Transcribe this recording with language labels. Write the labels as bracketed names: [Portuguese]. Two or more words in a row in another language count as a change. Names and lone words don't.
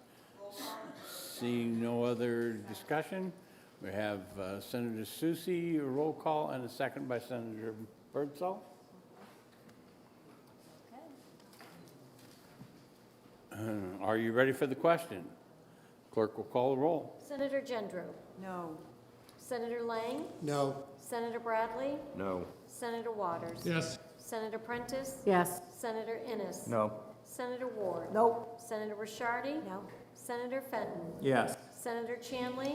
[English] Seeing no other discussion, we have Senator Susi, a roll call, and a second by Senator Birdsall. Are you ready for the question? Clerk will call the roll. Senator Gendreau? No. Senator Lang? No. Senator Bradley? No. Senator Waters? Yes. Senator Prentice? Yes. Senator Innes? No. Senator Ward? No. Senator Rishardi? No. Senator Fenton? Yes. Senator Chanley?